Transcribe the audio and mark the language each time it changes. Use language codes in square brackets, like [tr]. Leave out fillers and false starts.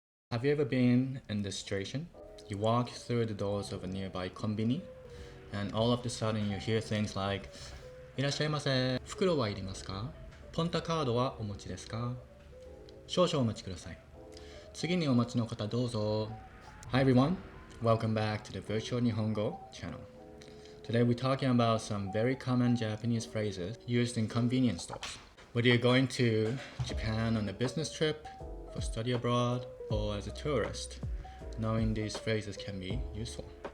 [en] Have you ever been in this situation? You walk through the doors of a nearby Conbini, and all of a sudden you hear things like, [ja] いらっしゃいませ。袋はいりますか？ポンタカードはお持ちですか？少々お待ちください。次にお待ちの方どうぞ。 [en] Hi everyone, welcome back to the Virtual Nihongo channel. Today we're talking about some very common Japanese phrases used in convenience stores. Whether you're going to Japan on a business trip, for study abroad, or as a tourist, knowing these phrases can be useful.